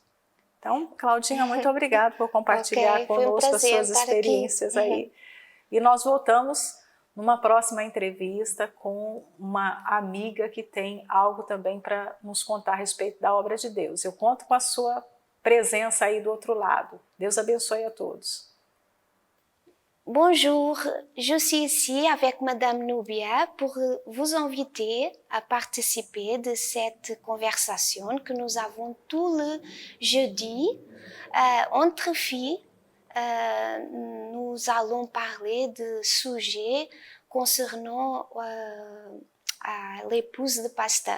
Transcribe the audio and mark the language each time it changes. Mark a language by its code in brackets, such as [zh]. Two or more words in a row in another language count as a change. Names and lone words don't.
[pt] Então, Claudinha, muito obrigada por compartilhar conosco as suas experiências aí. E nós voltamos numa próxima entrevista com uma amiga que tem algo também para nos contar a respeito da obra de Deus. Eu conto com a sua presença aí do outro lado. Deus abençoe a todos. [fr] Bonjour, je suis ici avec Madame Nubia pour vous inviter à participer de cette conversation que nous avons tout le jeudi entre filles. Nous allons parler de sujets concernant l'épouse de pasteur.